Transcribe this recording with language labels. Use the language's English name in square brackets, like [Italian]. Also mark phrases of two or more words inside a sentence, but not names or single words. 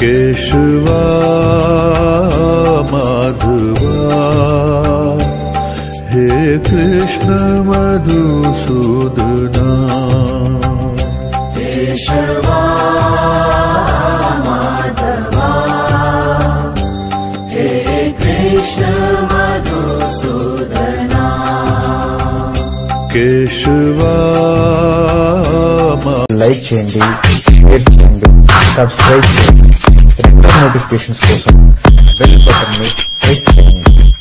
[Marathi] केशवा माधवा हे कृष्ण मधुसूदना केशवा माधवा हे कृष्ण मधुसूदना केशवा [Telugu] లైక్ చేయండి, షేర్ చేయండి, సబ్స్క్రైబ్ చేయండి. [English] regular notifications [Telugu] కోసం [English] bell button [Telugu] ని క్లిక్ చేయండి.